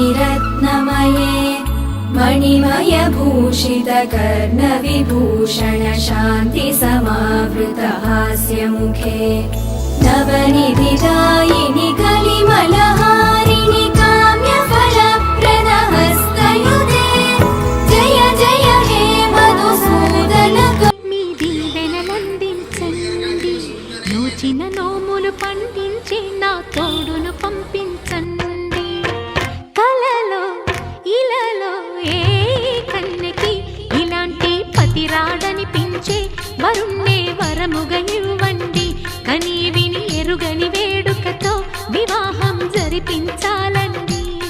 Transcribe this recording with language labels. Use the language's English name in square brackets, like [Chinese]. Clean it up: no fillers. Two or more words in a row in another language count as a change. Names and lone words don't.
[Sanskrit] रत्नमये मणिमय भूषित कर्णविभूषण शान्ति समावृत हास्यमुखे नवनिधिदायिनि कलिमलहारिणि काम्यफलप्रद हस्तयुते जय जय हे मधुसूदन [Telugu] మీ దీవెనలందించండి నోచిన నోములు పండించి నా తోడును పంపించండి కలలో ఇలలో ఏ కన్నెకి ఇలాంటి పతి రాడనిపించే వరుణ్ణే వరముగా ఇవ్వండి కని విని ఎరుగని వేడుకతో వివాహం జరిపించాలండి